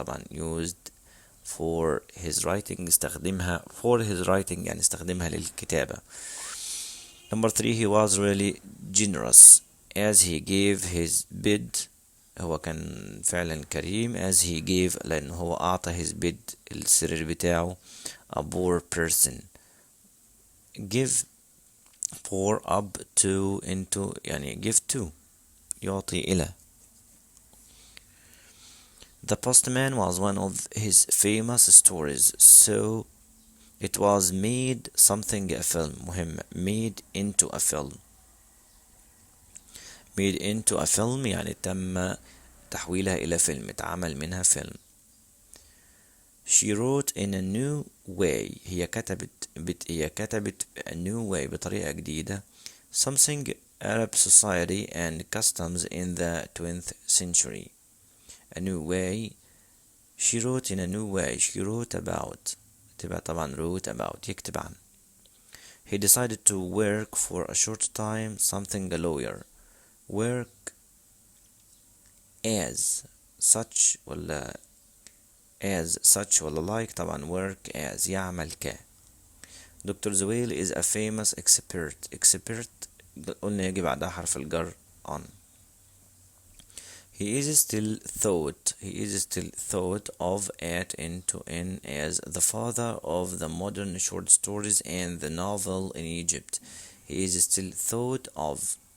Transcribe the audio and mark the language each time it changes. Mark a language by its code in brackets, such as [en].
[en] طبعا used for his writing استخدمها for his writing يعني استخدمها للكتابة. Number 3 he was really generous as he gave his bid. [ar] هو كان فعلا كريم as he gave لأنه هو أعطى his bid السرير بتاعه a poor person. [en] give for up to into يعني give to يعطي إلى. The postman was one of his famous stories, so it was made something a film. مهم made into a film. [ar] made into a film يعني تم تحويلها إلى فيلم، اتعمل منها فيلم. [en] She wrote in a new way. [ar] هي كتبت a new way بطريقة جديدة. [en] Something Arab society and customs in the 20th century. A new way. She wrote in a new way. She wrote about. [ar] تبقى طبعا wrote about يكتب عن. [en] He decided to work for a short time something a lawyer. work as such ولا as such ولا like. [ar] طبعا work as يعمل ك. دكتور زويل is a famous expert قلنا يجي بعدها حرف الجر on. [en] He is still thought of in as the father of the modern short stories and the novel in Egypt. He is still thought of.